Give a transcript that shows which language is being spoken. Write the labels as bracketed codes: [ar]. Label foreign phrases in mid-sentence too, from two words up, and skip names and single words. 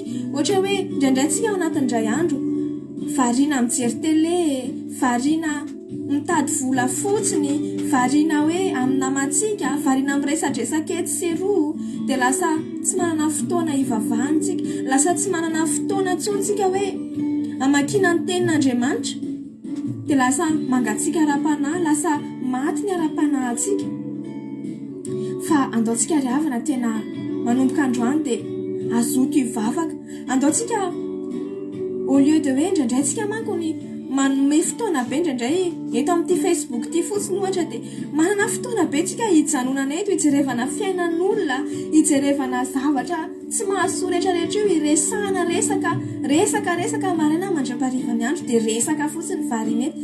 [mg] Ohatra hoe indraindrayntsika ao anatin'indray andro variana mijery télé, variana mitady vola fotsiny, variana hoe amin'ny namantsika, variana miresadresaka etsy sy eroa, dia lasa tsy manana fotoana hivavahantsika, lasa tsy manana fotoana intsontsika hoe hamakiana ny tenin'Andriamanitra, dia lasa mangatsika ara-panahy, lasa maty ny ara-panahintsika. Fa andaontsika ry havana tena manomboka androany dia azoto hivavaka. Andaontsika [fr] au lieu de [mg] hoe indraindrayntsika manko ny manome fotoana be indraindray eto amin'ity Facebook ity fotsiny ohatra dia manana fotoana be tsika hijanonana eto, hijerevana fiainan'olona, hijerevana zavatra tsy mahasoa rehetrarehetra io, hiresahana resaka maraina mandram-parivany andro dia resaka fotsiny variana eto.